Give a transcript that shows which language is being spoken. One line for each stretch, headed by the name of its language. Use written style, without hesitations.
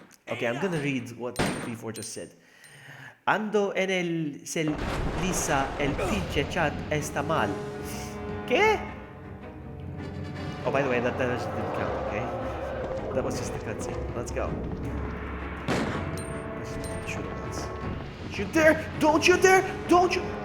English: Okay, I'm gonna read what V4 just said.
Spanish: Ando en el cel lisa el pinche chat está mal. ¿Qué?
English: Oh, by the way, that just didn't count, okay? That was just a cutscene. Let's go. Shoot him once. Don't you dare! Don't you dare! Don't you...